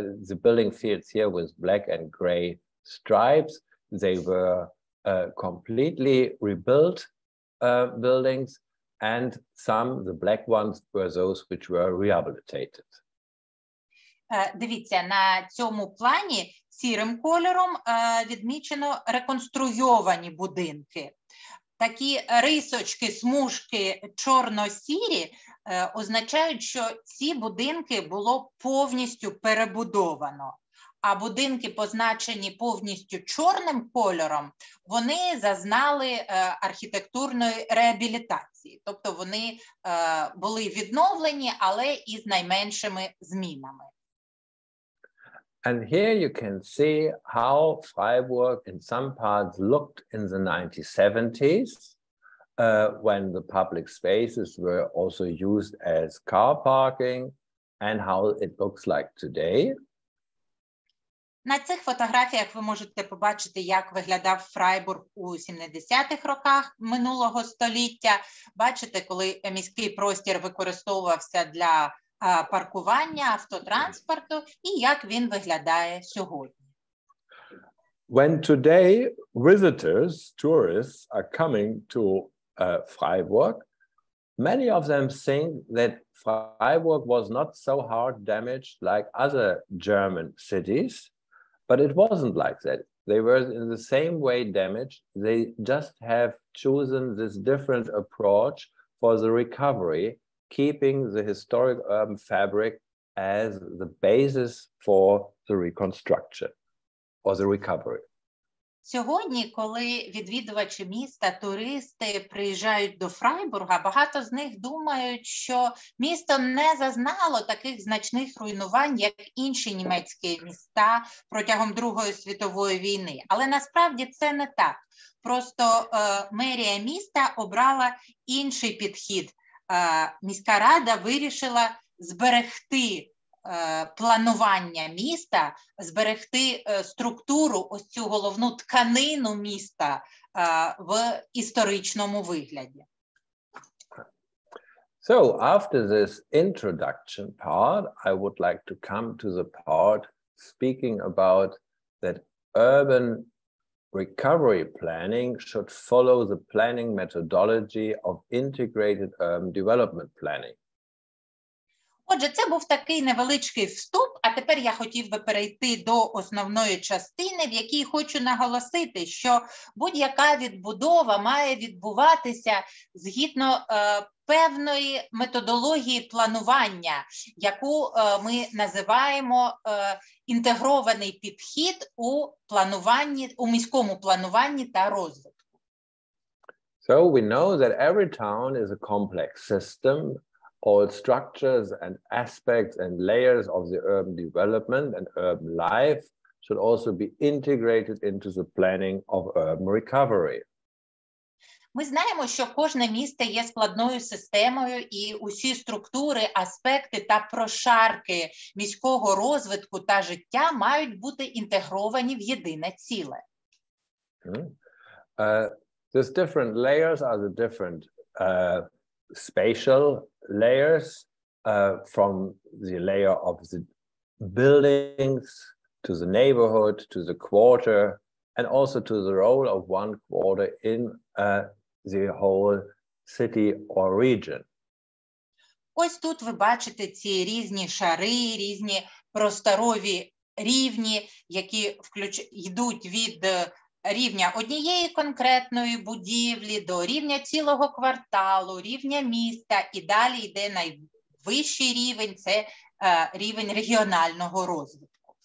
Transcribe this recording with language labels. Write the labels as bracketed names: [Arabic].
[English] The building fields here with black and gray stripes, they were completely rebuilt buildings. and some, the black ones, were those which were rehabilitated. [Ukrainian] Дивіться, на цьому плані сірим кольором відмічено реконструйовані будинки. Такі рисочки, смужки чорно-сірі означають, що ці будинки було повністю перебудовано. А будинки, позначені повністю чорним кольором, вони зазнали архітектурної реабілітації. Тобто вони були відновлені, але із найменшими змінами. [English] And here you can see how Freiburg in some parts looked in the 1970s, when the public spaces were also used as car parking, and how it looks like today. [Ukrainian] На цих фотографіях ви можете побачити, як виглядав Фрайбург у 70-х роках минулого століття. Бачите, коли міський простір використовувався для паркування автотранспорту і як він виглядає сьогодні. [English] When today visitors, tourists are coming to Freiburg, many of them think that Freiburg was not so hard damaged like other German cities, but it wasn't like that. They were in the same way damaged. They just have chosen this different approach for the recovery, keeping the historic urban fabric as the basis for the reconstruction or the recovery. [Ukrainian] Сьогодні, коли відвідувачі міста, туристи приїжджають до Фрайбурга, багато з них думають, що місто не зазнало таких значних руйнувань, як інші німецькі міста протягом Другої світової війни. Але насправді це не так. Просто мерія міста обрала інший підхід. Міська рада вирішила зберегти планування міста, зберегти структуру, ось цю головну тканину міста в історичному вигляді. [English] So after this introduction part, I would like to come to the part speaking about that urban recovery planning should follow the planning methodology of integrated urban development planning. [Ukrainian] Отже, це був такий невеличкий вступ, а тепер я хотів би перейти до основної частини, в якій хочу наголосити, що будь-яка відбудова має відбуватися згідно певної методології планування, яку ми називаємо інтегрований підхід у плануванні, у міському плануванні та розвитку. [English] So we know that every town is a complex system. All structures and aspects and layers of the urban development and urban life should also be integrated into the planning of urban recovery. [Ukrainian] Ми знаємо, що кожне місто є складною системою, і усі структури, аспекти та прошарки міського розвитку та життя мають бути інтегровані в єдине ціле. [English] These different layers are the different spatial layers, from the layer of the buildings to the neighborhood to the quarter, and also to the role of one quarter in the whole city or region. [Ukrainian] Ось тут ви бачите ці різні шари, різні просторові рівні, які йдуть від рівня однієї конкретної будівлі до рівня цілого кварталу, рівня міста, і далі йде найвищий рівень, це рівень регіонального розвитку.